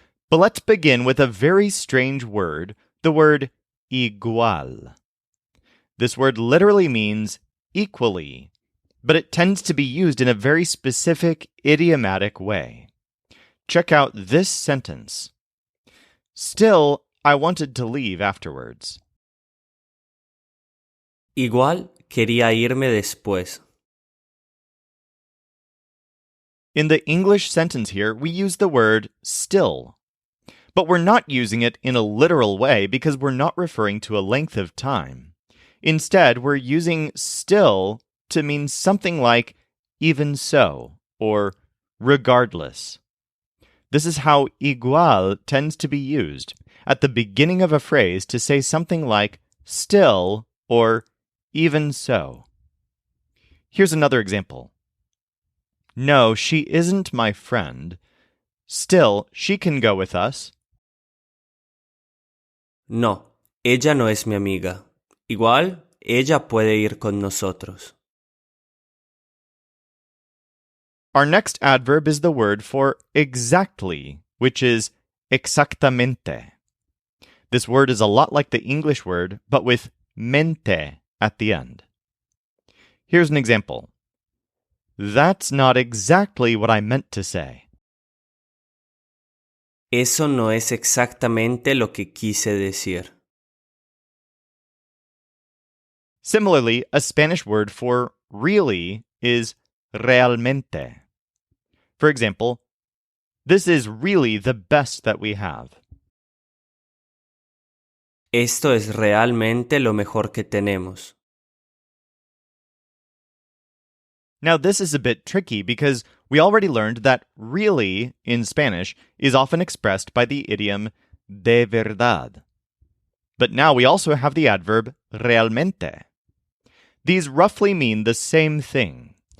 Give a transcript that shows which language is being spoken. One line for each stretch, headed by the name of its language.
English: But let's begin with a very strange word, the word igual. This word literally means equally, but it tends to be used in a very specific idiomatic way. Check out this sentence. Still, I wanted to leave afterwards.
Spanish: Igual quería irme después.
English: In the English sentence here, we use the word still. But we're not using it in a literal way because we're not referring to a length of time. Instead, we're using still to mean something like even so or regardless. This is how igual tends to be used at the beginning of a phrase to say something like still or even so. Here's another example. No, she isn't my friend. Still, she can go with us.
Spanish: No, ella no es mi amiga. Igual, ella puede ir con nosotros.
English: Our next adverb is the word for exactly, which is exactamente. This word is a lot like the English word, but with mente at the end. Here's an example. That's not exactly what I meant to say.
Spanish: Eso no es exactamente lo que quise decir.
English: Similarly, a Spanish word for really is realmente. For example, this is really the best that we have.
Spanish: Esto es realmente lo mejor que tenemos.
English: Now, this is a bit tricky because we already learned that really in Spanish is often expressed by the idiom de verdad. But now we also have the adverb realmente. These roughly mean the same thing.